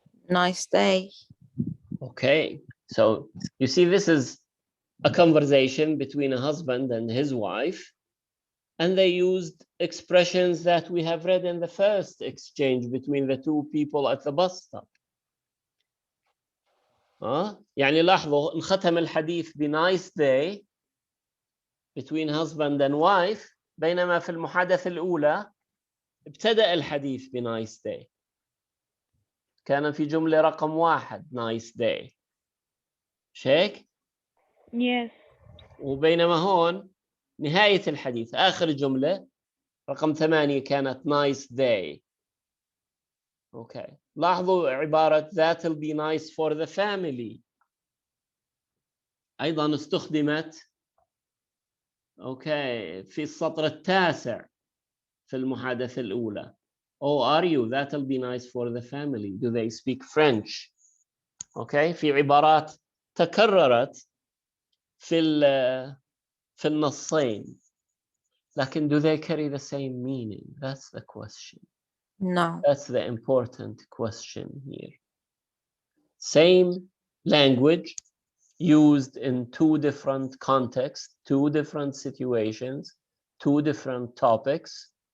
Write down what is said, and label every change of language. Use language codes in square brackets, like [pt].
[en] Nice day. Okay, so you see this is a conversation between a husband and his wife, and they used expressions that we have read in the first exchange between the two people at the bus stop. [ar] يعني لاحظوا انختم الحديث ب [en] nice day between husband and wife، [ar] بينما في المحادثة الأولى ابتدأ الحديث ب nice day. كان في جملة رقم 1 [en] nice day. [ar] شيك؟ [en] Yes. [ar] وبينما هون نهاية الحديث آخر جملة رقم 8 كانت [en] nice day. Okay. [ar] لاحظوا عبارة [en] that'll be nice for the family [ar] أيضا استخدمت في السطر التاسع في المحادثة الأولى. [en] Oh, are you? That'll be nice for the family. Do they speak French? Okay. [ar] في عبارات تكررت في النصين. لكن [en] do they carry the same meaning? That's the question. No. That's the important question here. Same language used in 2 different contexts, 2 different situations, 2 different topics.